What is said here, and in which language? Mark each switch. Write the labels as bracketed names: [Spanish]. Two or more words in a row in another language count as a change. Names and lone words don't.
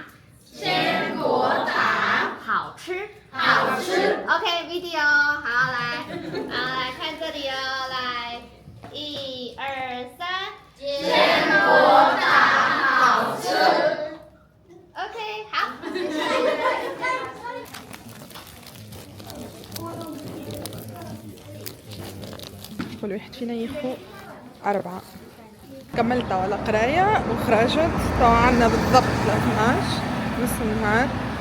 [Chinese] 坚果塔好吃，好吃。 [English] OK，video， [Chinese] 好来看这里哦，来，1、2、3，坚果塔好吃。OK， 好。 [Arabic] كل واحد فينا ياخو 4. كملت ولا قراية وخرجت طبعا عنا بالضبط 12 نص النهار.